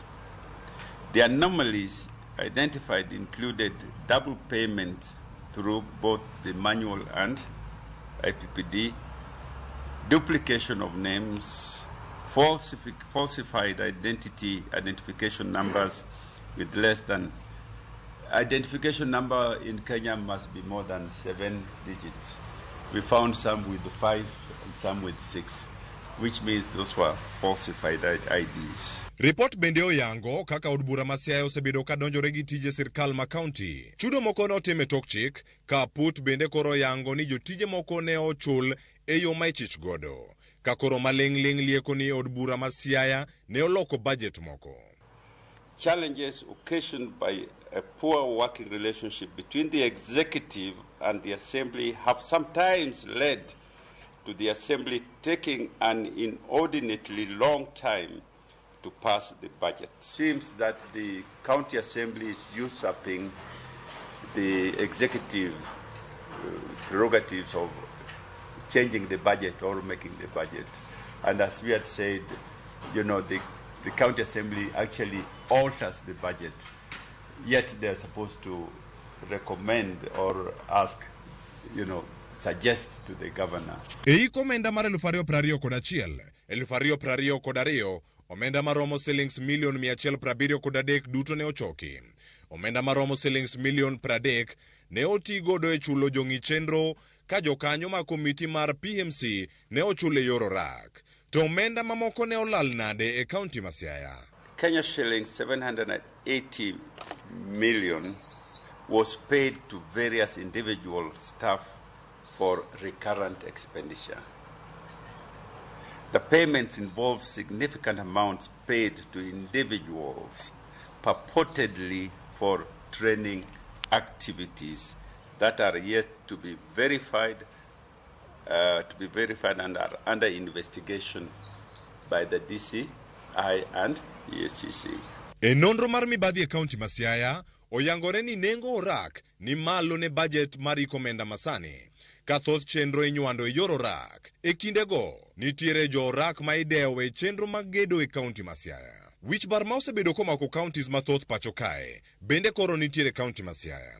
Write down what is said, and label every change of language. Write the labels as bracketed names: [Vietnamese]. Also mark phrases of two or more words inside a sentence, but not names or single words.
[English] The anomalies identified included double payment through both the manual and IPPD, duplication of names, falsified identification numbers with less than. Identification number in Kenya must be more than 7 digits. We found some with 5 and some with 6, which means those were falsified IDs. [Luo (Kenya and Tanzania)] Report bende oyango kaka od bura ma Siaya osebedo ka donjore gi tije sirkal ma kaunti. Chudo moko notime tok chik, ka aput bende koro yango ni jotije moko ne ochul e yo ma ichich godo. Ka koro maling' lieko ni od bura ma Siaya ne oloko budget moko. [English] challenges occasioned by a poor working relationship between the executive and the assembly have sometimes led to the assembly taking an inordinately long time to pass the budget. It seems that the county assembly is usurping the executive prerogatives of changing the budget or making the budget. And as we had said, you know, the county assembly actually alters the budget, yet they're supposed to recommend or ask, you know, suggest to the governor. [Luo (Kenya and Tanzania)] Eiko omenda mar 2021, 2022 omenda maromo shillings million 173 duto ne ochoki. Omenda maromo shillings million 30 ne oti godo e chulo jong'i chenro ka jokanyo ma komiti mar PMC ne ochule yor orak. To omenda mamoko ne olal nade e kaunti ma Siaya. [English] Kenya shillings 780 million was paid to various individual staff for recurrent expenditure. The payments involve significant amounts paid to individuals purportedly for training activities that are yet to be verified and are under investigation by the DCI and EACC. [Luo (Kenya and Tanzania)] E nonro mar mibadhi e kaunti ma Siaya oyangore ni nengo orak ni malo ne budget mar ikomenda masani. Ka thoth chenro inywando e yor orak. E kindego nitiere jo orak ma idewo e chenro mag gedo e kaunti ma Siaya. Wich bar ma osebedo komako counties mathoth pacho kae bende koro nitiere kaunti ma Siaya.